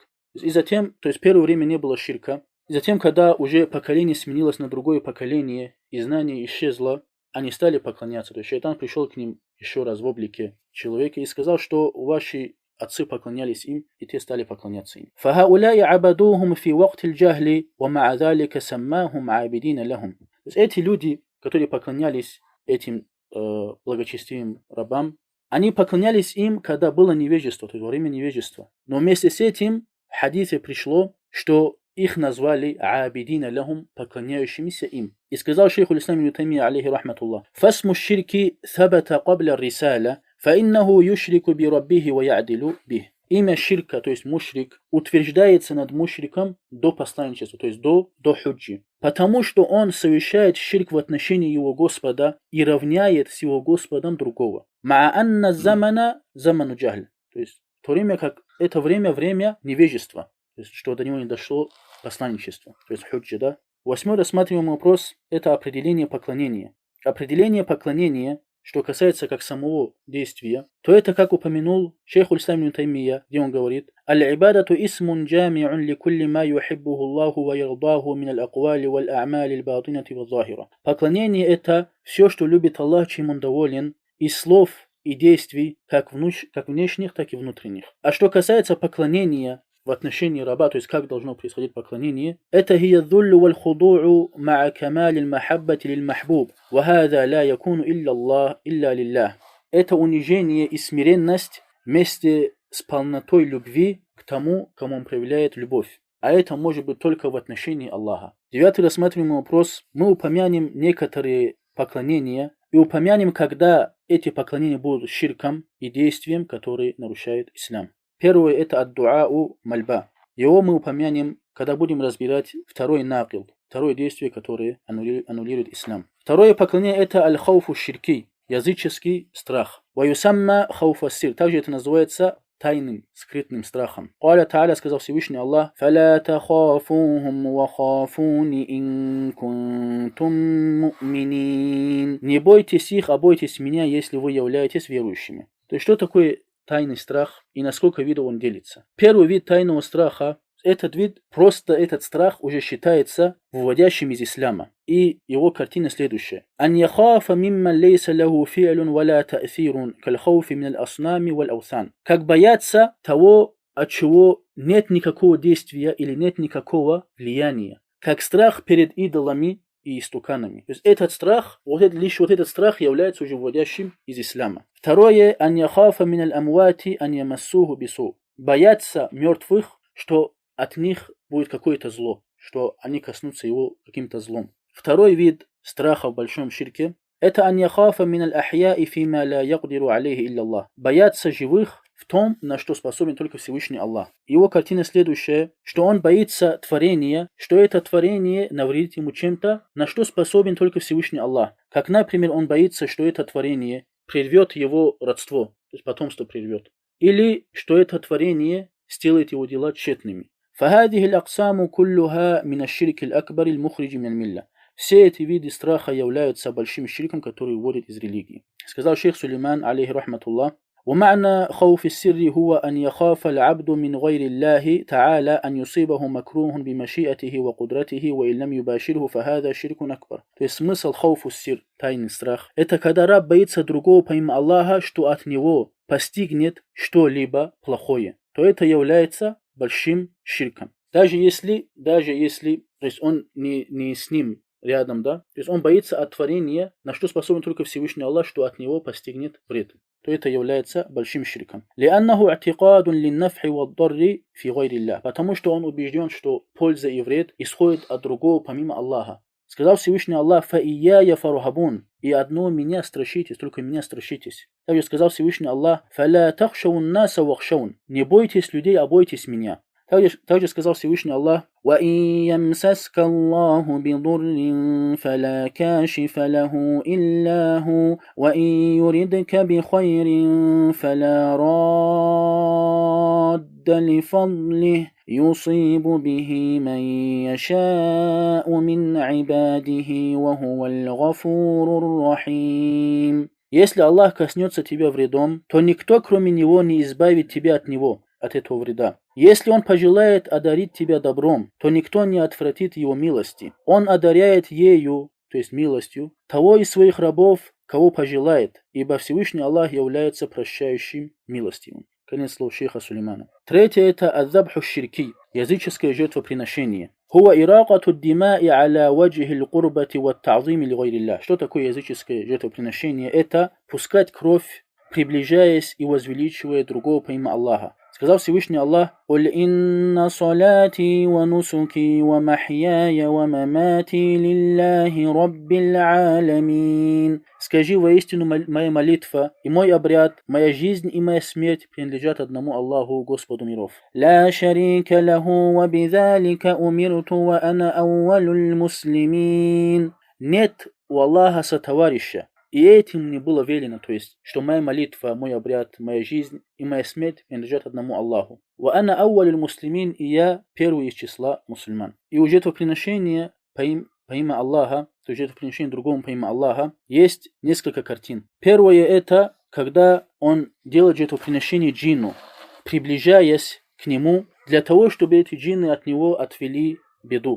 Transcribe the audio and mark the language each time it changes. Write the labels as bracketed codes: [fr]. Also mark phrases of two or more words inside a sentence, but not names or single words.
[ru] И затем, то есть первое время не было ширка, и затем, когда уже поколение сменилось на другое поколение, и знание исчезло, они стали поклоняться. То есть шайтан пришел к ним еще раз в облике человека и сказал, что ваши отцы поклонялись им, и те стали поклоняться им. [ar] فَهَؤُلَاءِ عَبَدُوهُمْ فِي وَقْتِ الْجَهْلِ وَمَعَ ذَلِكَ سَمَّاهُمْ عَابِدِينَ لَهُمْ. [ru] То есть эти люди, которые поклонялись этим благочестивым рабам, они поклонялись им, когда было невежество, то есть во время невежества. Но вместе с этим в хадисе пришло, что их назвали [ar] عابدين لهم, [ru] поклоняющимися им. И сказал шейх [ar] аль-Ислам ибн Таймия, عليه رحمة الله، فاسم الشرك ثبت قبل الرسالة، فإنه يشرك بربه ويعدل به. [ru] Имя ширка, то есть мушрик, утверждается над мушриком до посланничества, то есть до худжи. Потому что он совершает ширк в отношении его Господа и равняет с его Господом другого. [ar] مع أن الزمان زمان جهل. [ru] То есть в то время как это время невежества, то есть что до него не дошло посланничество, то есть худжи, да. 8-й рассматриваемый вопрос – это определение поклонения. Определение поклонения, что касается как самого действия, то это, как упомянул шейх аль-Ислам ибн Таймия, где он говорит: [ar] «العبادة اسم جامع لكل ما يحبه الله ويرضاه من الأقوال والأعمال الباطنة والظاهرة». [ru] Поклонение – это все, что любит Аллах, чем он доволен, из слов и действий, как внешних, так и внутренних. А что касается поклонения в отношении раба, то есть как должно происходить поклонение, это [ar] هي الذل والخضوع مع كمال المحبة للمحبوب وهذا لا يكون إلا الله إلا لله. [ru] Это унижение и смиренность вместе с полнотой любви к тому, кому он проявляет любовь. А это может быть только в отношении Аллаха. 9-й рассматриваемый вопрос. Мы упомянем некоторые поклонения и упомянем, когда эти поклонения будут ширком и действием, которые нарушают ислам. Первое – это [ar] الدعاء مالبا. [ru] Его мы упомянем, когда будем разбирать второй накил, второе действие, которое аннулирует ислам. Второе поклонение – это [ar] الخوف الشركي, [ru] языческий страх. [ar] ويسمى خوف السر, [ru] также это называется тайным, скрытным страхом. [ar] الله تعالى, [ru] сказал Всевышний Аллах: [ar] «فلا تخافوهم وخافون إن كنتم مؤمنين». [ru] Не бойтесь их, а бойтесь меня, если вы являетесь верующими. То есть что такое тайный страх и на сколько видов он делится? Первый вид тайного страха, этот страх уже считается выводящим из ислама. И его картина следующая. [ar] «أن يخاف ممن ليس له فعل ولا تأثير كالخوف من الأصنام والأوثان». [ru] Как бояться того, от чего нет никакого действия или нет никакого влияния. Как страх перед идолами и истуканами. То есть этот страх, лишь этот страх является уже вводящим из ислама. Второе, [ar] أن يخاف من الأموات أن يمسه بسوء. [ru] Бояться мертвых, что от них будет какое-то зло, что они коснутся его каким-то злом. Второй вид страха в большом ширке – это [ar] أن يخاف من الأحياء فيما لا يقدر عليه إلا الله. [ru] Бояться живых в том, на что способен только Всевышний Аллах. Его картина следующая, что он боится творения, что это творение навредит ему чем-то, на что способен только Всевышний Аллах. Как, например, он боится, что это творение прервет его родство, то есть потомство прервет. Или что это творение сделает его дела тщетными. [ar] فهذه الأقسام كلها من الشرك الأكبر المخرج من الملة. [ru] Все эти виды страха являются большим ширком, который вводит из религии. Сказал шейх Сулейман, [ar] عليه رحمة الله: ومعنى خوف السر هو أن يخاف العبد من غير الله تعالى أن يصيبه مكروه بمشيئته وقدرته وإن لم يباشره فهذا شرك أكبر. [ru] То есть смысл [ar] خوف السر, [ru] тайный страх, это когда раб боится другого помимо Аллаха, что от него постигнет что-либо плохое, то это является большим ширком. Даже если, то есть он не с ним рядом, да, то есть он боится от творения, на что способен только Всевышний Аллах, что от него постигнет вред, то это является большим ширком. [ar] لأنه اعتقاد للنفع والضر في غير الله, [ru] потому что он убежден, что польза и вред исходят от другого помимо Аллаха. Сказал Всевышний Аллах: [ar] «فإياي فارهبون», [ru] и одно меня страшитесь, только меня страшитесь. Также сказал Всевышний Аллах: [ar] «فلا تخشوا الناس واخشون», [ru] не бойтесь людей, а бойтесь меня. Также сказал Всевышний Аллах: [ar] «وإن يمسسك الله بضر فلا كاشف له إلا هو، وإن يردك بخير فلا راد لفضله, يصيب به من يشاء من عباده وهو الغفور الرحيم». [ru] Если Аллах коснется тебя вредом, то никто, кроме Него, не избавит тебя от Него, от этого вреда. Если Он пожелает одарить тебя добром, то никто не отвратит Его милости. Он одаряет ею, то есть милостью, того из своих рабов, кого пожелает, ибо Всевышний Аллах является прощающим, милостивым. Конец слов шейха Сулеймана. Третье – это [ar] الذبح الشركي, [ru] языческое жертвоприношение. [ar] هو إراقة الدماء على وجه القربة والتعظيم لغير الله. [ru] Что такое языческое жертвоприношение? Это пускать кровь, приближаясь и возвеличивая другого помимо Аллаха. Сказал Всевышний Аллах: [ar] «قل إن صلاتي ونسكي ومحياي ومماتي لله رب العالمين». [ru] Скажи: воистину моя молитва и мой обряд, моя жизнь и моя смерть принадлежат одному Аллаху, Господу миров. [ar] «لا شريك له وبذلك أمرت وأنا أول المسلمين». [ru] Нет у Аллаха сотоварища, и этим мне было велено, то есть, что моя молитва, мой обряд, моя жизнь и моя смерть принадлежат одному Аллаху. [ar] «وأنا أول المسلمين», [ru] и я первый из числа мусульман. И у жертвоприношения помимо Аллаха, то есть жертвоприношение другому помимо Аллаха, есть несколько картин. Первое – это когда он делает жертвоприношение джинну, приближаясь к нему, для того, чтобы эти джинны от него отвели беду.